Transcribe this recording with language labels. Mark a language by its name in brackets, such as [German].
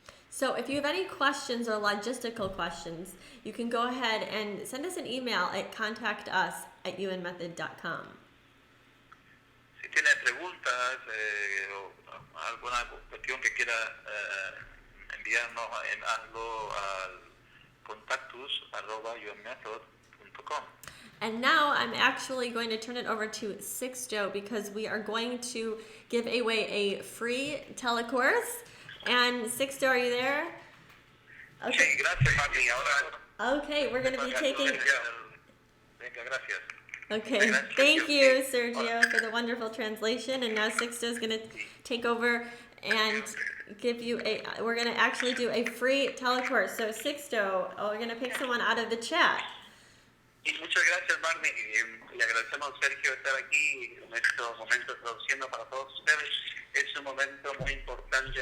[English] So if you have any questions or logistical questions, you can go ahead and send us an email at contactus@yuenmethod.com. [Spanish] Si tienes preguntas o alguna cuestión que quieras enviarnos, hazlo al contactus@yuenmethod.com. [English] And now I'm actually going to turn it over to Sixto, because we are going to give away a free telecourse. And Sixto, are you there? Okay. [Spanish] Sí, gracias, Mami. Ahora, [English] Okay, we're going to be taking... [Spanish] Venga, gracias. [English] Okay, thank you, Sergio, for the wonderful translation. And now Sixto is going to take over and give you we're going to actually do a free telecourse. So Sixto, we're going to pick someone out of the chat. [Spanish] Y muchas gracias, Marnie. Le agradecemos a Sergio estar aquí en estos momentos traduciendo para todos ustedes. Es un momento muy importante.